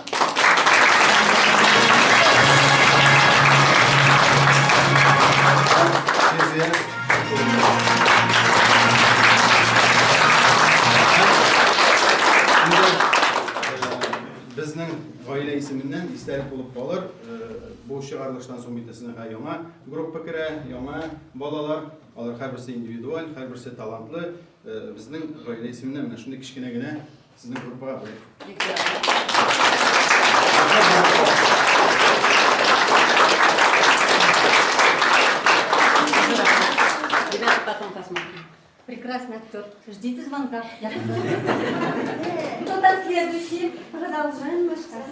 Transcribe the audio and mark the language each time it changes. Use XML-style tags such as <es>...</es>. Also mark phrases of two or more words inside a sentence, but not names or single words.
<tt>Безнең гаилә исеменнән истәлек булып калыр. Бу чыгарылыштан соң битәсенә яңа группа керә, яңа балалар. Алар һәрберсе индивидуаль, һәрберсе талантлы. Безнең гаилә исеменнән менә шундый кичкенә генә сезнең группага бүләк.</tt> <ru>Ребята, потом посмотрим. Прекрасный актер. Ждите звонка. Кто там следующий? Продолжаем наш</ru>